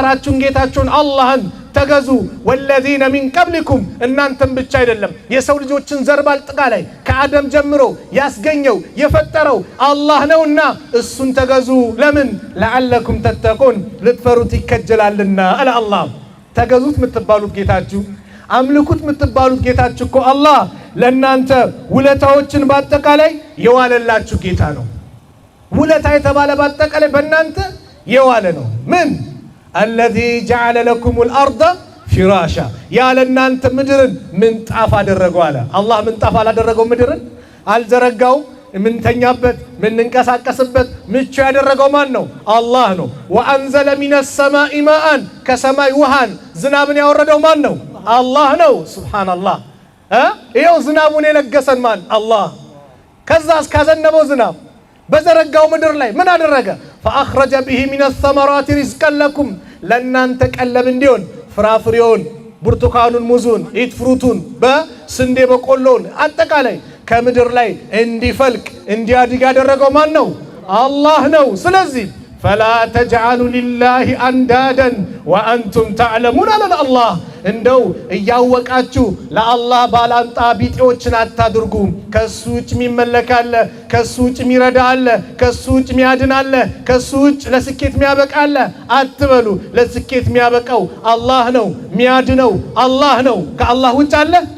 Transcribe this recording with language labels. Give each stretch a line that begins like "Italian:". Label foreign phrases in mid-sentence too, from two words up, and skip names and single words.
Amharic: የፈጠራችሁን ጌታችሁን አላህን ተገዙ
Arabic: والذين من قبلكم
Amharic: እናንተም ብቻ አይደለም የሰው ልጆችን ዘር ባጠቃላይ ከአደም ጀምሮ ያስገኘው የፈጠረው አላህ ነውና እሱን ተገዙ ለምን
Arabic: لعلكم تتقون
Amharic: ልትፈሩት ይከጀላልና አለ አላህ ተገዙት የምትባሉት ጌታችሁ አምልኩት የምትባሉት ጌታችሁ እኮ አላህ ለእናንተ ውለታዎችን ባጠቃላይ የዋለላችሁ ጌታ ነው ውለታ የተባለ ባጠቃላይ በእናንተ የዋለ ነው ምን
Arabic: الذي جعل لكم الأرض فراشا يا لنانت
Amharic: ምድርን ምንጣፍ አደረገው አለ አላህ ምንጣፍ አላደረገው ምድርን አልዘረጋው ምንተኛበት ምንንቀሳቀስበት ምቹ ያደረገው ማን ነው አላህ ነው
Arabic: وأنزل من السماء ماء
Amharic: ከሰማይ ውሃን ዝናብን ያወረደው ማን ነው አላህ ነው ሱብሃንአላህ ይሄው ዝናቡን የለገሰን ማን አላህ ከዛስ ካዘነበው ዝናብ በዘረጋው ምድር ላይ ምን አደረገ
Arabic: فأخرج به من الثمرات رزقا لكم
Amharic: ለእናንተ ቀለብ እንዲሆን ፍራፍሬውን ብርቱካኑን ሙዙን ኢትፍሩቱን በስንዴ በቆሎን አጠቃላይ ከምድር ላይ እንዲፈልቅ እንዲያድግ ያደረገው ማን ነው አላህ ነው ስለዚህ
Arabic: فلا تجعلوا لله اندادا وانتم تعلمون على الله
Amharic: እንደው እያወቃችሁ ለአላህ ባላንጣ ቢጤዎችን አታድርጉ ከሱ ውጭ የሚመለክ አለ ከሱ ውጭ የሚረዳ አለ ከሱ ውጭ የሚያድን አለ ከሱ ውጭ ለስኬት የሚያበቃ አለ አትበሉ ለስኬት የሚያበቃው አላህ ነው የሚያድነው አላህ ነው ከአላህ ውጭ አለ